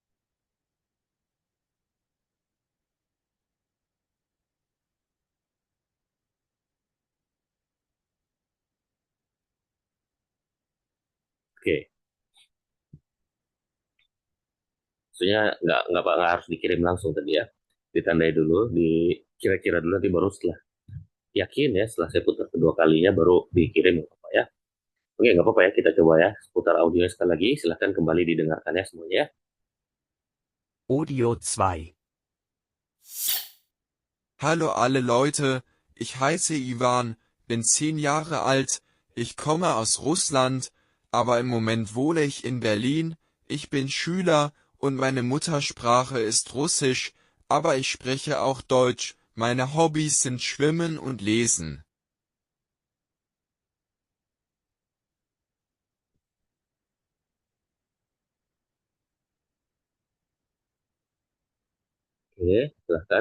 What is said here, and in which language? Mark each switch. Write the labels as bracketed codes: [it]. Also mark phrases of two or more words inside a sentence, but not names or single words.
[id] Oke, maksudnya nggak harus dikirim langsung tadi ya. Ditandai dulu, kira-kira dulu, nanti baru setelah yakin ya, setelah saya putar kedua kalinya baru dikirim, nggak apa-apa ya. Oke, nggak apa-apa ya, kita coba ya, putar audionya sekali lagi, silahkan kembali didengarkan ya semuanya ya. Audio 2. [de] Hallo alle Leute, ich heiße Ivan, bin 10 Jahre alt, ich komme aus Russland, aber im Moment wohne ich in Berlin, ich bin Schüler und meine Muttersprache ist Russisch, aber ich spreche auch Deutsch, meine Hobbys sind Schwimmen und Lesen. [id] Oke, silahkan.